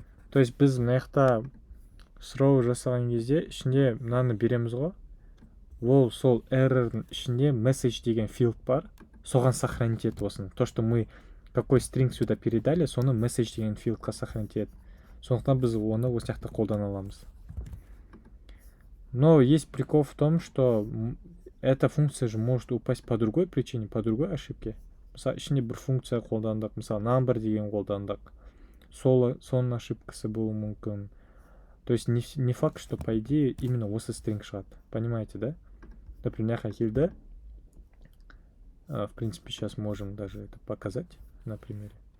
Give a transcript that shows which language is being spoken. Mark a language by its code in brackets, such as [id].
[ru] То есть [kk] біз мына жақта сұрау жасаған кезде ішінде мынаны береміз ғой. Ол сол error'ның ішінде message деген филд бар. Соған [ru] сохранить [kk] етіп осыны. [ru] То, что мы какой string сюда передали, [kk] соны message деген филдқа сохранить етіп. Сондықтан біз оны осы жақта қолдана аламыз. [ru] Но есть прикол в том, что эта функция же может упасть по другой причине, по другой ошибке. [kk] Мысалы, ішінде бір функция қолдандық, мысалы, number деген қолдандық. Соның ошибкасы болуы мүмкін. [ru] То есть не факт, что по идее именно [kk] осы [ru] string [kk] шығады. [ru] Понимаете, да? Например, [kk] келді. [ru] В принципе, сейчас можем даже это показать на примере.